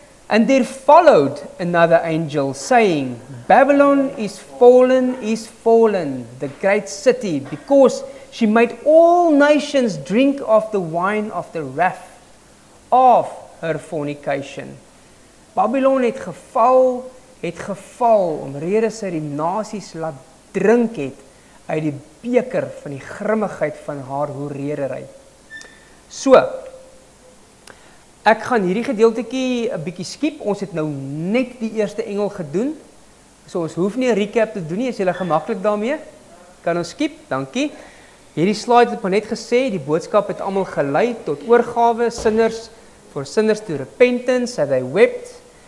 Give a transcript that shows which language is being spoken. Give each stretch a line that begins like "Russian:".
English: And there followed another angel, saying, Babylon is fallen, the great city, because she made all nations drink of the wine of the wrath of her fornication.
Afrikaans: Babylon het geval, omrede sy die nasies laat drink het uit die beker van die grimmigheid van haar hoereerdery. So, ek gaan hierdie gedeeltetjie 'n bietjie skiep. Ons het nou net die eerste engel gedoen. So ons hoef nie 'n recap te doen nie, as julle gemaklik daarmee. Kan ons skiep? Dankie. Hierdie slide het maar net gesê, die boodskap het almal gelei tot oorgawe,
English: for sinners to repentance, that they wept.